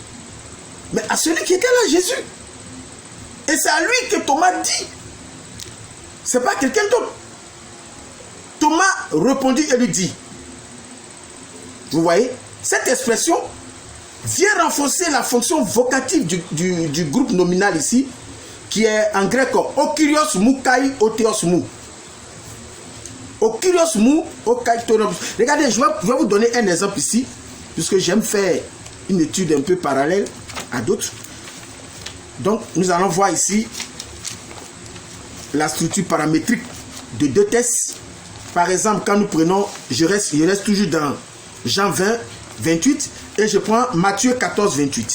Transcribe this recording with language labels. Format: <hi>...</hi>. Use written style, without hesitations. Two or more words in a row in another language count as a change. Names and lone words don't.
<fr>Mais à celui qui était là, Jésus. Et c'est à lui que Thomas dit. C'est pas quelqu'un d'autre. Thomas répondit et lui dit. Vous voyez, cette expression vient renforcer la fonction vocative du groupe nominal ici, qui est en grec</fr> <el>ὁ κύριός μου καὶ ὁ θεός μου. Okurios mou okai tonos.</el> <fr>Regardez, je vais vous donner un exemple ici, puisque j'aime faire une étude un peu parallèle à d'autres. Donc, nous allons voir ici la structure paramétrique de deux tests. Par exemple, quand nous prenons, je reste toujours dans Jean 20, 28, et je prends Matthieu 14, 28.</fr>